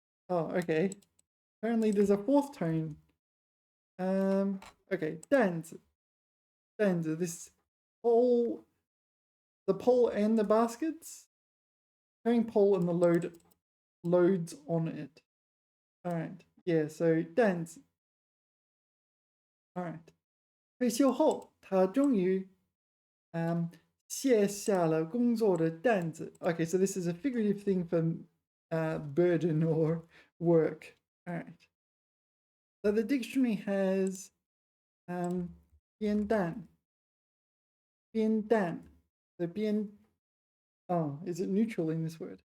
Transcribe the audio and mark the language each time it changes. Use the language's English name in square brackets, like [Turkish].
[English] Oh, okay. Apparently there's a fourth tone. Okay, danzi. This pole, the pole and the baskets. Carrying pole and the loads on it. All right. Yeah, so danzi. All right. [Chinese] 退休后，他终于卸下了工作的担子. [English] Okay, so this is a figurative thing for burden or work. All right. So the dictionary has 边担. So 边.Oh, is it neutral in this word?